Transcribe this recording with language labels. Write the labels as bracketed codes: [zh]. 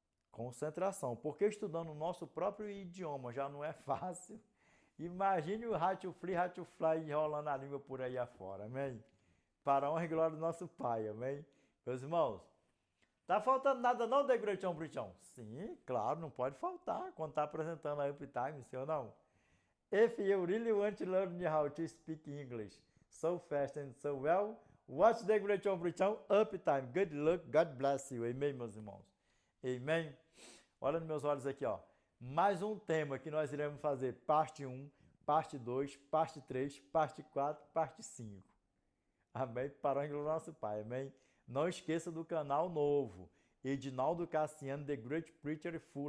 [pt] Concentração, porque estudando o nosso próprio idioma já não é fácil. Imagine o Ratio-Fly enrolando a língua por aí afora, amém? Para a honra e glória do nosso Pai, amém? Meus irmãos, tá faltando nada não, Degretão Brichão? Sim, claro, não pode faltar quando tá apresentando a Uptime, sim ou não? [en] If you really want to learn how to speak English so fast and so well, watch Degretão Brichão Uptime. Good luck, God bless you, [pt] amém, meus irmãos? Amém? Olha nos meus olhos aqui, ó. Mais um tema que nós iremos fazer, parte 1, parte 2, parte 3, parte 4, parte 5. Amém? Para o nosso Pai, amém? Não esqueça do canal novo, Edinaldo Cassiano, The Great Preacher Full.